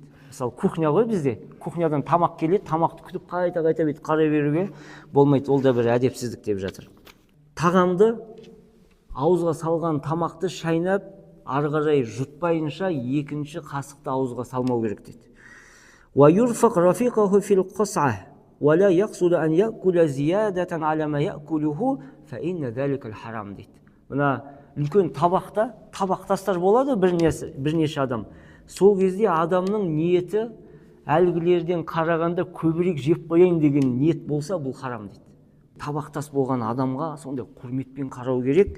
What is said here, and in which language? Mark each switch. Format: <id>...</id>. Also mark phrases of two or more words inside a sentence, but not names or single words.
<kk>Мысалы, кухня ғой бізде. Кухнядан тамақ келеді, тамақты күтіп қайта-қайта бет қарай беруге болмайды. Ол да бір әдепсіздік деп жатыр. Тағамды, ауызға салған тамақты шайнап, ары қарай жұтпайынша екінші қасықты ауызға салмау керек дейді.</kk> <ar>ويرفق رفيقه في القصعة ولا يقصد أن يأكل زيادة على ما يأكله فإن ذلك الحرام дейді.</ar> <kk>Мына үлкен табақта табақтастар болады бірнеше адам. Сол кезде адамның ниеті әлгілерден қарағанда көбірек жеп қояйын деген ниет болса, бұл харам дейді. Табақтас болған адамға сондай құрметпен қарау керек.</kk>